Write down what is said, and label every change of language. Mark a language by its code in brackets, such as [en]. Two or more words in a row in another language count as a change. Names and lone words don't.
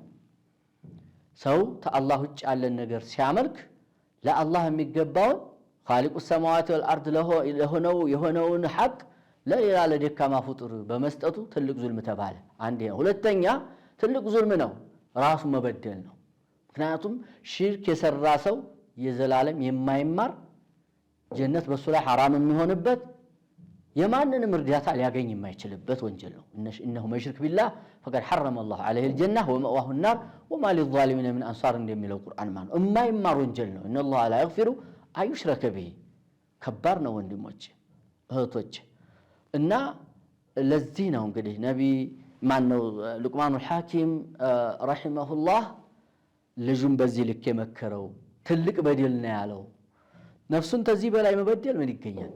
[am] ሰው ተአላህ ውጭ ያለን ነገር ሲያመልክ ለአላህ የሚገባውን ኻሊቁ ሰማዋት ወልአርድ የሆነውን ሐቅ ለሌላ ለደካማ ፍጡር በመስጠቱ ትልቅ ዙልም ተባለ። አንዴ ሁለተኛ ትልቅ ዙልም ነው ራሱ መበደል ነው። ምክንያቱም ሽርክ የሰራ ሰው የዘላለም የማይማር ጀነት በሱ ላይ حرام የሚሆንበት የማንንም እርዳታ ሊያገኝ የማይችልበት ወንጀል ነው። [ar] إنه من يشرك بالله فقد حرم الله عليه الجنة ومأواه النار وما للظالمين من أنصار [am] እንደሚለው ቁርአን ማለት ነው። የማይማር ወንጀል ነው። [ar] ان الله لا يغفر أن يشرك به [am] ከባድ ነው ወንድሞች እህቶች። እና ለዚህ ነው እንግዲህ ነቢ ማን ነው ሉቅማኑል ሐኪም ረሂመሁላህ ልጁን በዚህ ልክ የመከረው ትልቅ በደል ነው ያለው። ነፍሱን ተዚህ በላይ መበደል ምን ይገኛል?